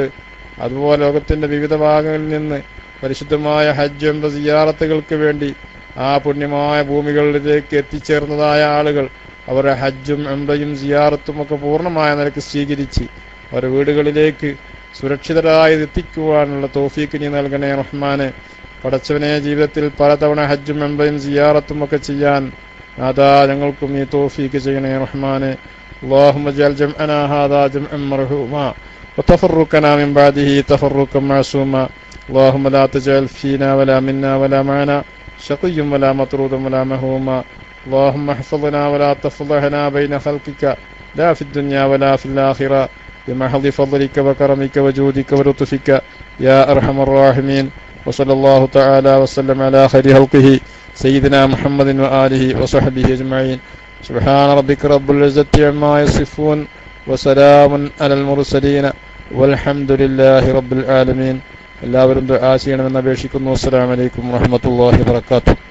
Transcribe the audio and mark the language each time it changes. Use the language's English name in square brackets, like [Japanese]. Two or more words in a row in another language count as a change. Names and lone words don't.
[Malayalam] അതുപോലെ ലോകത്തിന്റെ വിവിധ ഭാഗങ്ങളിൽ നിന്ന് പരിശുദ്ധമായ ഹജ്ജ് എന്ന സിയാറത്തുകൾക്ക് വേണ്ടി ആ പുണ്യമായ ഭൂമികളിലേക്ക് എത്തിച്ചേർന്നതായ ആളുകൾ അവരുടെ ഹജ്ജും എംറയും സിയാറത്തും ഒക്കെ പൂർണ്ണമായ നിലക്ക് സ്വീകരിച്ച് അവരുടെ വീടുകളിലേക്ക് സുരക്ഷിതരായി എത്തിക്കുവാനുള്ള തൗഫീക്ക് നീ നൽകണേ റഹ്മാനെ. പടച്ചവനെ, ജീവിതത്തിൽ പലതവണ ഹജ്ജും എംറയും സിയാറത്തും ഒക്കെ ചെയ്യാൻ അതാ ഞങ്ങൾക്കും നീ തൗഫീക്ക് ചെയ്യണേ റഹ്മാനെ. [Arabic] اللهم اجعل جمعنا هذا جمعا مرحوما وتفرقنا من بعده تفرقا معصوما. اللهم لا تجعل فينا ولا منا ولا معنا شقي ولا مطرود ولا مهروما. اللهم احفظنا ولا تفضحنا بين خلقك لا في الدنيا ولا في الآخرة بمحض فضلك وكرمك وجودك ولطفك يا أرحم الراحمين. وصلى الله تعالى وسلم على خير خلقه سيدنا محمد وآله وصحبه أجمعين. سبحان ربك رب العزة عما يصفون وسلام على المرسلين والحمد لله رب العالمين. [Malayalam] എല്ലാവരും ദുആ ചെയ്യണമെന്ന് അപേക്ഷിക്കുന്നു. [Arabic] السلام عليكم ورحمة الله وبركاته.